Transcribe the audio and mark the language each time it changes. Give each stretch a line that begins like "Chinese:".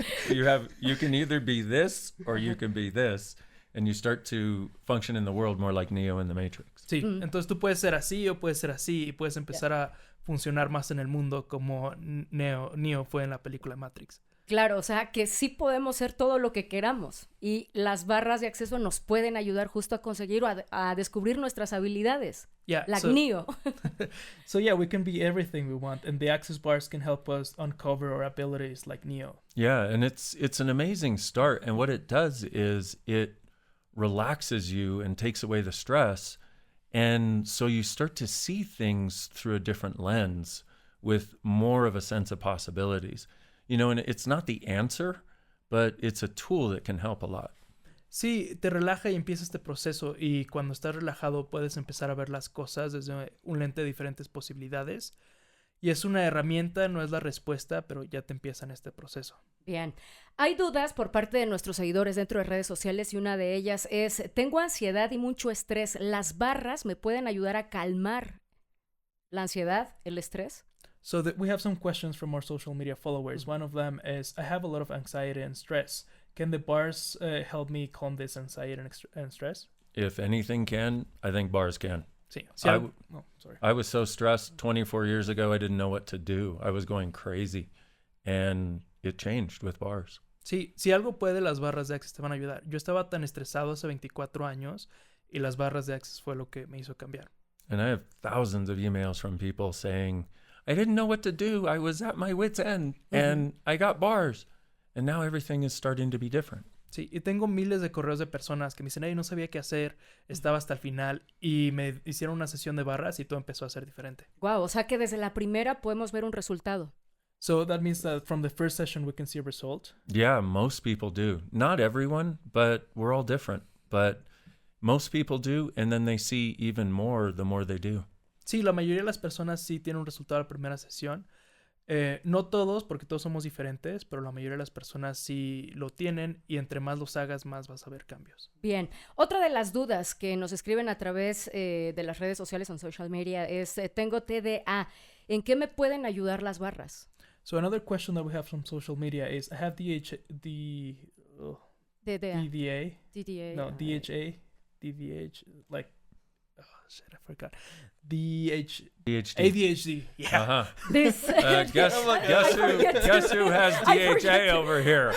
English: You can either be this or you can be this, and you start to function in the world more like Neo in the Matrix.
Spanish: Sí, entonces tú puedes ser así o puedes ser así y puedes empezar a funcionar más en el mundo como Neo fue en la película Matrix. Claro, o sea, que sí podemos ser todo lo que queramos y las barras de acceso nos pueden ayudar justo a conseguir o a descubrir nuestras habilidades.
English: Yeah, like Neo. So yeah, we can be everything we want and the access bars can help us uncover our abilities like Neo. Yeah, and it's an amazing start, and what it does is it relaxes you and takes away the stress, and so you start to see things through a different lens with more of a sense of possibilities. You know, and it's not the answer, but it's a tool that can help a lot.
Spanish: Sí, te relaja y empieza este proceso y cuando estás relajado puedes empezar a ver las cosas desde un lente de diferentes posibilidades y es una herramienta, no es la respuesta, pero ya te empieza en este proceso. Bien, hay dudas por parte de nuestros seguidores dentro de redes sociales y una de ellas es, tengo ansiedad y mucho estrés, ¿las barras me pueden ayudar a calmar la ansiedad, el estrés?
English: So we have some questions from our social media followers. One of them is, I have a lot of anxiety and stress. Can the bars help me calm this anxiety and stress? If anything can, I think Barras can.
Spanish: Sí.
English: I was so stressed 24 years ago, I didn't know what to do. I was going crazy. And it changed with Barras.
Spanish: Sí, si algo puede, las barras de Access te van a ayudar. Yo estaba tan estresado hace 24 años y las barras de Access fue lo que me hizo cambiar.
English: And I have thousands of emails from people saying, I didn't know what to do. I was at my wit's end and I got Barras. And now everything is starting to be different.
Spanish: Sí, y tengo miles de correos de personas que me dicen, hey, no sabía qué hacer, estaba hasta el final y me hicieron una sesión de barras y todo empezó a ser diferente. Wow, o sea que desde la primera podemos ver un resultado.
English: So that means that from the first session we can see a result? Yeah, most people do. Not everyone, but we're all different. But most people do, and then they see even more the more they do.
Spanish: Sí, la mayoría de las personas sí tienen un resultado en la primera sesión. No todos, porque todos somos diferentes, pero la mayoría de las personas sí lo tienen y entre más los hagas, más vas a ver cambios. Bien. Otra de las dudas que nos escriben a través de las redes sociales en
English: social media
Spanish: es, tengo TDA. ¿En qué me pueden ayudar las barras?
English: So another question that we have from social media is, I have DDA. No, DHA, DVH, like, oh shit, I forgot. ADHD. Yeah. Uh-huh. This. Guess who has DHA over here?